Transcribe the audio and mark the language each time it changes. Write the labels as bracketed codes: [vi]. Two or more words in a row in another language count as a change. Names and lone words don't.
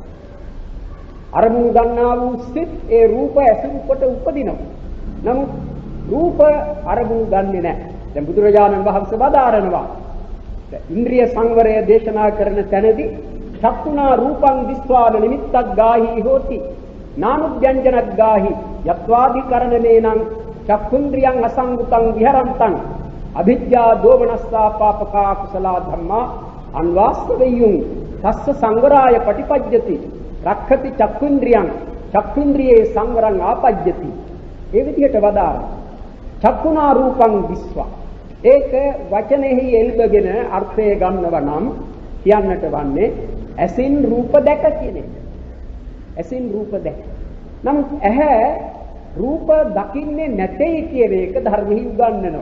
[si] අරමුණු ගන්නා වූ සිත් ඒ රූප ඇසුරු කොට උපදිනවා. නමුත් රූප අරමුණු ගන්නෙ නැහැ. දැන් බුදුරජාණන් වහන්සේ වදාරනවා ඉන්ද්‍රිය සංවරය දේශනා කරන තැනදී [pi] චක්කුණා රූපං දිස්වාන නිමිත්තක් ගාහි හෝති නානුභ්‍යංජනක් ගාහි යත්වාදිකරණමේනං චක්කුන්ද්‍රියං අසංගතං විහරන්තං අභිජ්ජා දෝමනස්සා පාපකා කුසලා ධම්මා අන්වාස්තවයුං තස්ස සංවරාය පටිපජ්ජති රක්ඛති චක්කුන්ද්‍රියං චක්කුන්ද්‍රියේ සංවරං ආපජ්ජති. [si] ඒ විදිහට වදාර [pi] චක්කුණා රූපං දිස්වා [si] ඒක වචනෙහි එල්බගෙන අර්ථය ගන්නව නම් කියන්නට වන්නේ ඇසින් රූප දැක කියන එක. ඇසින් රූප දැක. නමුත් ඇහැ රූප දකින්නේ නැtei කියන එක ධර්මෙහි උගන්වනවා.